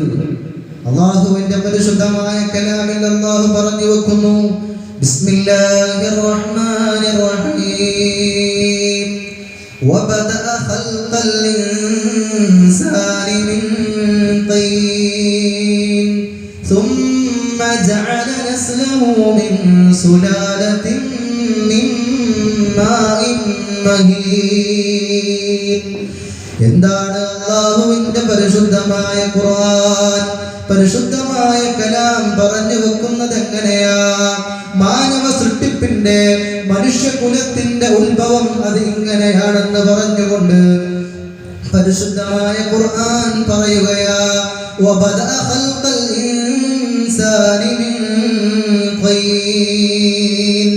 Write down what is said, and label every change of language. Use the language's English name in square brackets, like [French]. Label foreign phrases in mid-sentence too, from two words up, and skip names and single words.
[Malayalam] അല്ലാഹുവിന്റെ പരിശുദ്ധമായ കലാമിൽ അല്ലാഹു പറഞ്ഞു വെക്കുന്നു, [Arabic] بسم الله الرحمن الرحيم وبدأ خلق الإنسان من طين ثم جعل نسله من سلالة من ماء مهين. [Malayalam] എന്താണ് അല്ലാഹുവിന്റെ പരിശുദ്ധമായ ഖുർആൻ, പരിശുദ്ധമായ കലാം പറഞ്ഞു വെക്കുന്നത് എങ്ങനെയാ? മാനവ സൃഷ്ടിപ്പിന്റെ, മനുഷ്യകുലത്തിന്റെ ഉത്ഭവം അത് ഇങ്ങനെയാണെന്ന് പറഞ്ഞുകൊണ്ട് പരിശുദ്ധമായ ഖുർആൻ പറയുകയാ, [Arabic] وبدأ خلق الإنسان من طين.